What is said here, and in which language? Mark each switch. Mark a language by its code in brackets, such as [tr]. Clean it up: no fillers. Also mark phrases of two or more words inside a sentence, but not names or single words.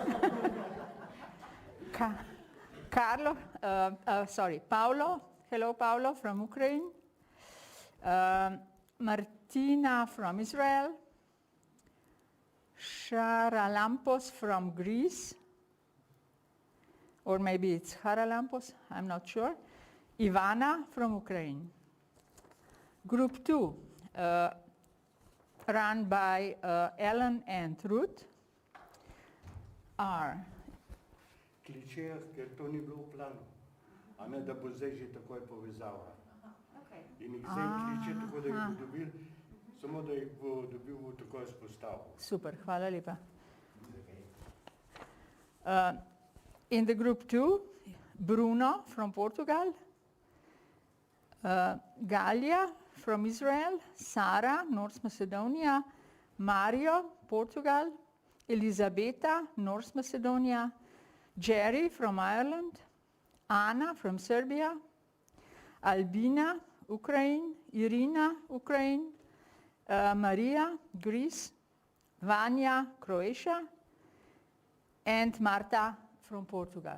[en] Paolo, hello Paolo from Ukraine, Martina from Israel, Charalampos from Greece, or maybe it's Charalampos, I'm not sure, Ivana from Ukraine. Group 2, run by Ellen and Ruth, are [sl] Kličejo, ker to ni bilo v planu, a ne da bo zdaj že takoj povezava. In jih zdaj kliče, tako da jih bo dobil, samo da jih bo dobil, bo takoj spostavil. Super, hvala lepa. [en] In the group 2, Bruno from Portugal, Galia from Israel, Sara, North Macedonia, Mario, Portugal, Elisabetta, North Macedonia, Jerry from Ireland, Anna from Serbia, Albina, Ukraine, Irina, Ukraine, Maria, Greece, Vanya, Croatia, and Marta from Portugal.